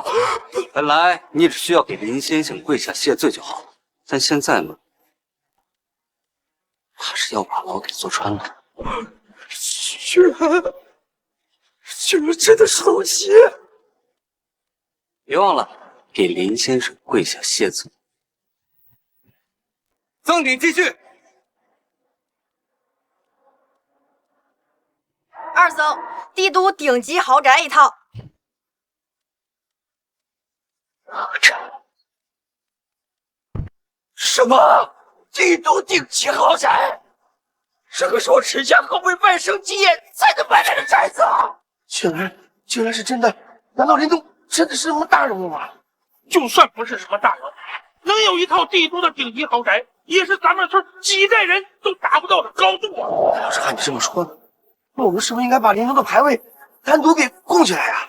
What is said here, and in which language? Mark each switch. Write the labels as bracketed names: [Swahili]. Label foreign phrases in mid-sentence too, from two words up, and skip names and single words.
[Chinese] 本来你只需要给林先生跪下謝罪就好了，但现在嘛，怕是要把牢给坐穿了。居然真的是龙旗！别忘了给林先生跪下謝罪。赠品继續。二僧，帝都頂級豪宅一套。豪宅？什麼？帝都頂級豪宅？這個時候陳家可為萬生基業才能買來的宅子啊！竟然是真的？難道林東真的是什麼大人物嗎？就算不是什麼大人物，能有一套帝都的頂級豪宅，也是咱們村幾代人都達不到的高度啊！要是按你這麼說呢，那我們是不是應該把林東的牌位單獨給供起來呀？